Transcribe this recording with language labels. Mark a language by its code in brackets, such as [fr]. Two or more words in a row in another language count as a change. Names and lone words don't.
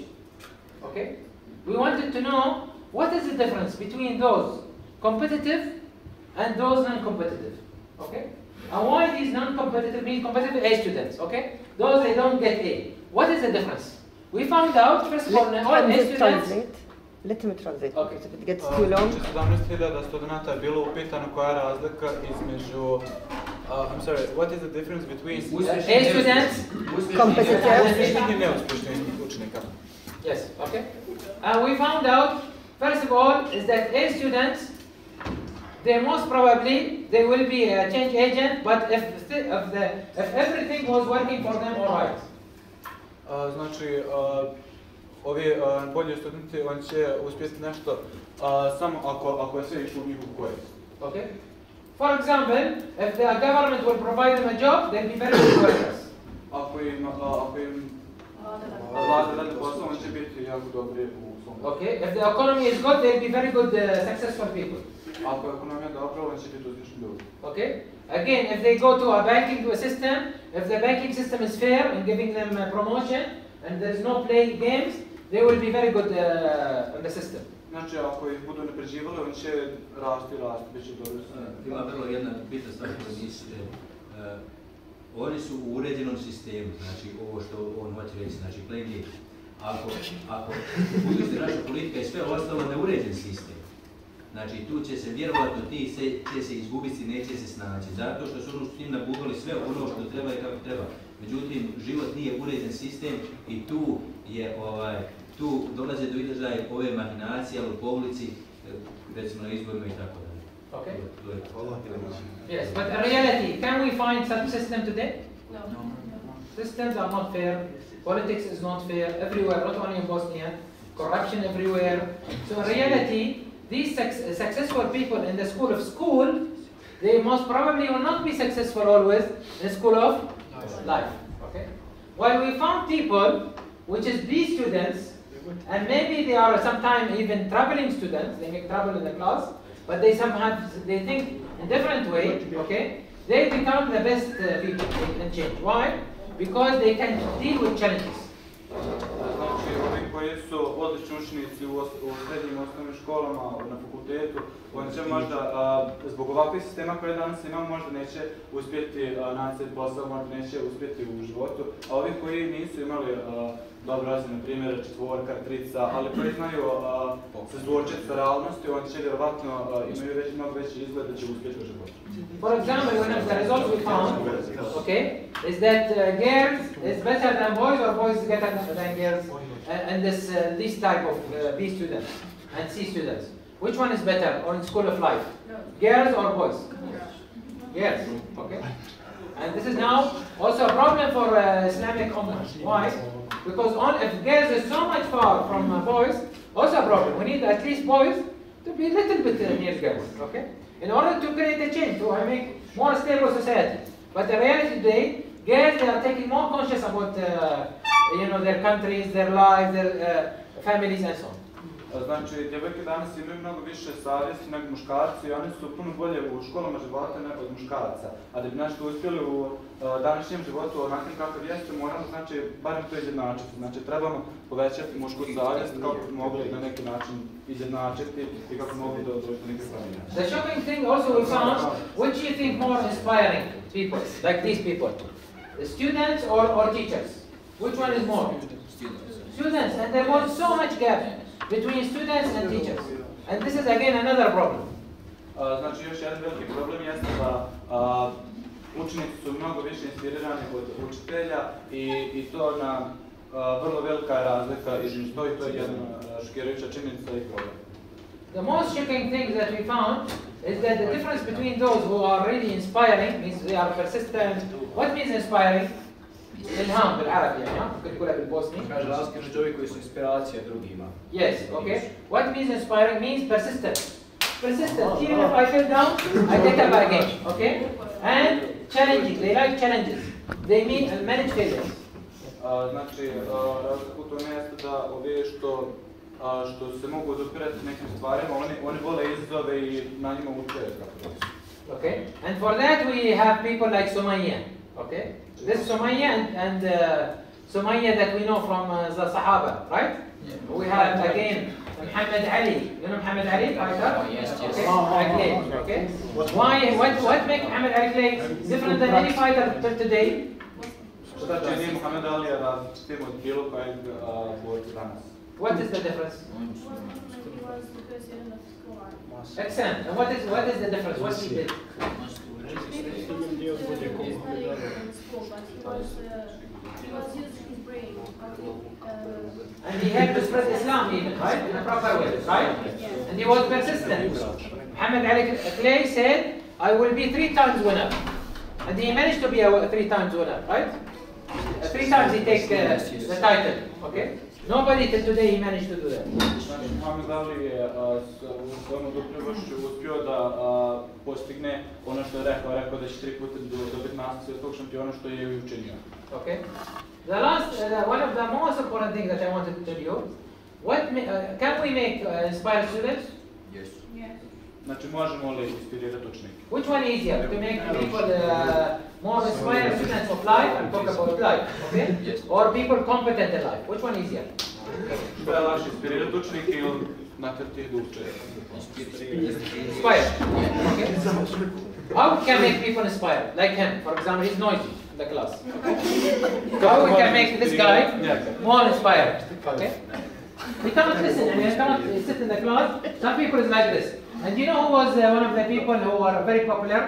[en] Okay, we wanted to know what is the difference between those competitive and those non-competitive. Okay, and why these non-competitive mean competitive A students. Okay, those they don't get A. What is the difference? We found out first of all, all A students. Let me translate, Okay. because if it gets too long. [bs] 17.000 studenta je bilo upitano koja je razlika između [en] I'm sorry, what is the difference between A students Competitive. [bs] uspješnih I neuspješnih učenika? [en] Yes, okay. And we found out, first of all, is that A students, they most probably, they will be a change agent, but if everything was working for them all right. [bs] Znači, ovi bolji studenti, oni će uspjeti nešto samo ako je sve išlo u njihovu korist. [en] Okay? For example, if the government will provide them a job, they'll be very good workers. [bs] Ako im dolaze dalje posao, on će biti jako dobri u svom. [en] Okay, if the economy is good, they'll be very good, successful people. [bs] Ako je ekonomija dobra, on će biti uspješni ljudi. [en] Okay, again, if they go to a banking system, if the banking system is fair in giving them promotion and there is no playing games, they will be very good in the system. [bs] Znači, ako ih budu napređivali, on će rasti, bit će dobro. Ima vrlo jedna bitna stvar koju nisi. Oni su u uređenom sistemu, znači ovo što on hoće reći, znači [en] playing game. [bs] Ako budući naša politika i sve ostalo neuređen sistem, znači tu će se vjerovatno ti će se izgubiti, neće se snaći, zato što su s njim nabuvali sve ono što treba i kako treba. Međutim, život nije uređen sistem i tu dolaze do izražaja ove mahinacije, ali u publici, recimo na izborima i tako dalje. [en] Okay. Yes, but in reality, can we find such system today? No. Systems are not fair. Politics is not fair everywhere, not only in Bosnia. Corruption everywhere. So in reality, these successful people in the school, they most probably will not be successful always in the school of life. Okay. While we found people, which is these students, and maybe they are sometimes even troubling students. They make trouble in the class, but they think in different way. Okay. They become the best people in change. Why? Because they can deal with challenges. [bs] Znači, ovi koji su odlični učenici u srednjim osnovnim školama, na fakultetu, oni će možda, zbog ovakvih sistema koje danas imamo, možda neće uspjeti naći posao, možda neće uspjeti u životu, a ovi koji nisu imali dobro razine, na primjer, četvorka, trica, ali koji znaju se suočiti sa realnosti, oni će vjerovatno imaju mnogo veći izgled da će uspjeti u životu. [en] For example, one of the results we found, okay, is that girls is better than boys or boys is better than girls in this type of B students and C students. Which one is better in school of life? Girls or boys? Girls, okay. And this is now also a problem for Islamic Ummah. Why? Because if girls is so much far from boys, also a problem. We need at least boys to be a little bit near girls, okay? In order to create a change, to make more stable society. But the reality today, girls, they are taking more conscious about their countries, their lives, their families and so on. [bs] Znači, djevojke danas imaju mnogo više savjesti nego muškarci i oni su puno bolje u školama života nego od muškaraca. A da bi nešto uspjeli u današnjem životu onakvim kakav jeste, moramo, znači, barem to izjednačiti. Znači, trebamo povećati mušku savjest kako bi mogli na neki način izjednačiti i kako bi mogli doći do neke promjene. [en] The shocking thing also we found, which you think more inspiring people, like these people? The students or teachers? Which one is more? Students, and there was so much gap between students and teachers. And this is again another problem. [bs] Znači, još jedan veliki problem jeste da učenici su mnogo više inspirirani od učitelja i to na vrlo velika razlika između to i to je jedna šokirajuća činjenica i problem. [en] The most shocking thing that we found is that the difference between those who are really inspiring, means they are persistent. What means inspiring? [ar] إلهام بالعربي يعني ممكن تقولها بالبوسني. [bs] Kaže razlika među ovi koji su inspiracija drugima. [en] Yes, okay. What means inspiring means persistent. Persistent. Even if I fell down, I get up again. Okay. And challenging. They like challenges. They manage failures. [bs] Znači, razlika u tome jeste da ovi što se mogu odupirati nekim stvarima, oni vole izazove i na njima uče. [en] Okay. And for that we have people like Sumayya. Okay. This Sumayya and Sumayya that we know from the Sahaba, right? Yeah. We have again Muhammad Ali. You know Muhammad Ali, fighter? Yes, yes. Okay. Okay. What makes Muhammad Ali play different than any fighter till today? [bs] Šta čini Muhammad Ali različitim od bilo kojeg borca danas? [en] What is the difference? Excellent. And what is the difference? What he did? And he had to spread Islam even, right? In a proper way, right? And he was persistent. Muhammad Ali Clay said, I will be 3 times winner. And he managed to be a 3 times winner, right? 3 times he takes the title, okay? Nobody till today he managed to do that. [bs] Muhammad Ali je u svojom oduprivošću uspio da postigne ono što je rekao da će 3 puta dobiti naslov svjetskog šampiona što je i učinio. [en] Okay. The last, one of the most important things that I wanted to tell you, can we make inspired students? Yes. [bs] Znači možemo li inspirirati učenike? [en] Which one is easier, to make people more inspired students of life and talk about life, okay? Yes. Or people competent in life, which one is easier? [bs] Da je lakše inspirirati učenike ili natrti ih da uče? [en] Inspired, okay? How we can make people inspired? Like him, for example, he's noisy in the class. How we can make this guy more inspired, okay? He cannot listen and he cannot sit in the class. Some people is like this. And you know who was one of the people who are very popular?